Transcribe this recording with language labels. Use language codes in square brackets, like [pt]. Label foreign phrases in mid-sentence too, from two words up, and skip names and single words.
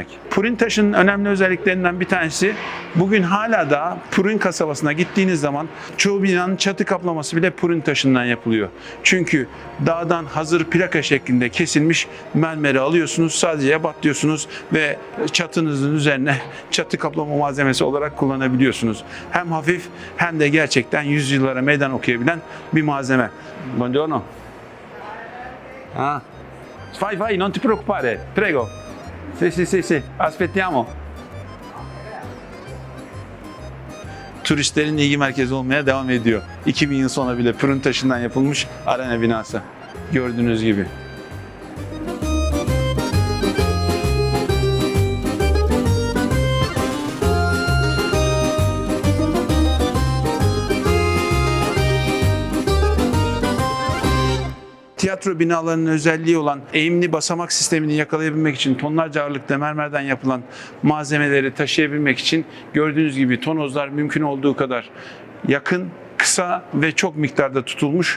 [tr] Purin taşının önemli özelliklerinden bir tanesi, bugün hala da Purin kasabasına gittiğiniz zaman çoğu binanın çatı kaplaması bile purin taşından yapılıyor. Çünkü dağdan hazır plaka şeklinde kesilmiş mermeri alıyorsunuz, sadece ebatlıyorsunuz ve çatınızın üzerine çatı kaplama malzemesi olarak kullanabiliyorsunuz. Hem hafif hem de gerçekten yüzyıllara meydan okuyabilen bir malzeme. [it] Buongiorno. Ah. Vai, non ti preoccupare. Prego. Sì. Aspettiamo. [tr] Turistlerin ilgi merkezi olmaya devam ediyor. 2000 yıl sonra bile Purin taşından yapılmış arena binası. Gördüğünüz gibi. Tiyatro binalarının özelliği olan eğimli basamak sistemini yakalayabilmek için tonlarca ağırlıkta mermerden yapılan malzemeleri taşıyabilmek için gördüğünüz gibi tonozlar mümkün olduğu kadar yakın, kısa ve çok miktarda tutulmuş.